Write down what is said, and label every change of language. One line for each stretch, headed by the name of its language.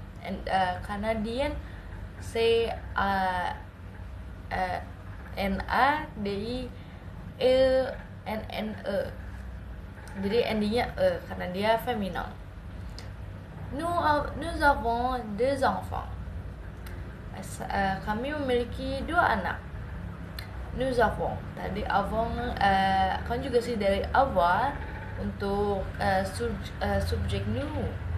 English: And Canadian C A N A D I E N N E.
Indonesian: Jadi endingnya karena dia feminin.
French: Nous avons deux enfants.
Indonesian: Kami memiliki 2 anak.
French: Nous avons
Indonesian: tadi avons konjugasi dari avoir untuk subjek nous.